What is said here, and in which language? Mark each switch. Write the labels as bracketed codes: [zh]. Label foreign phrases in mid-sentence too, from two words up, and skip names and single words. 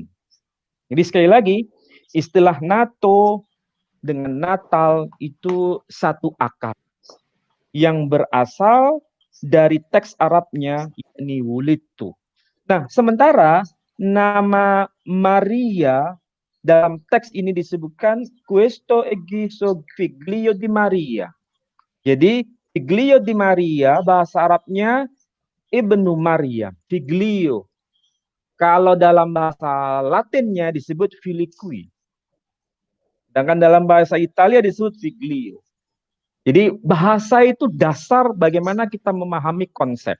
[id] Jadi sekali lagi, istilah NATO dengan Natal itu satu akar yang berasal dari teks Arabnya, yakni wulidtu. Nah, sementara nama Maria dalam teks ini disebutkan [it] questo è Gesù figlio di Maria. [id] Jadi [it] figlio di Maria [id] bahasa Arabnya ibnu Maria, figlio. Kalau dalam bahasa Latinnya disebut filiqui. Sedangkan dalam bahasa Italia disebut figlio. Jadi bahasa itu dasar bagaimana kita memahami konsep.